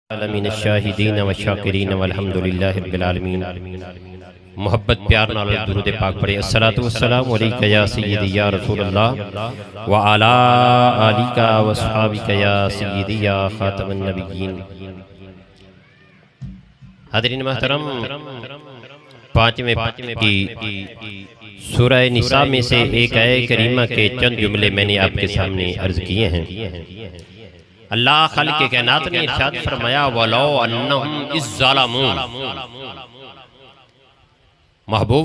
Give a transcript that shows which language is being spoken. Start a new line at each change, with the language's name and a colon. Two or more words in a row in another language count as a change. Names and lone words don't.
Arabic: عالمين شاهدين وشاكرين والحمد لله رب العالمين.
Punjabi: محبت پیار نال درود پاک پڑھے.
Arabic: الصلاة والسلام عليك يا سيدي يا رسول الله وعلى آلك وأصحابك يا سيدي يا خاتم النبيين.
Urdu: حاضرین محترم، پانچویں کی سورہ نساء میں سے ایک آیت کریمہ کے چند جملے میں نے آپ کے سامنے عرض کیے ہیں. اللہ خالق کائنات نے ارشاد فرمایا
Arabic: ولو أنهم إذ ظلموا,
Urdu: محبوب